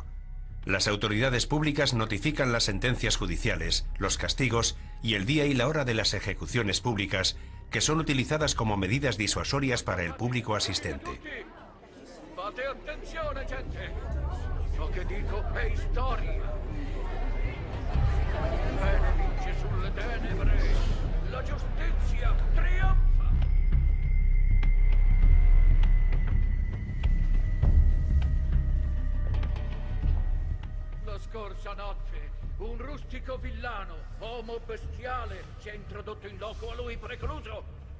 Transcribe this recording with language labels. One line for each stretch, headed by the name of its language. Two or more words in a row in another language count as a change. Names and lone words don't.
Spanish: Las autoridades públicas notifican las sentencias judiciales, los castigos y el día y la hora de las ejecuciones públicas, que son utilizadas como medidas disuasorias para el público asistente.
Italian: Fate attenzione, gente! Ciò che dico è storia. Bene vince sulle tenebre. La giustizia trionfa. La scorsa notte un rustico villano, uomo bestiale, si è introdotto in loco a lui precluso.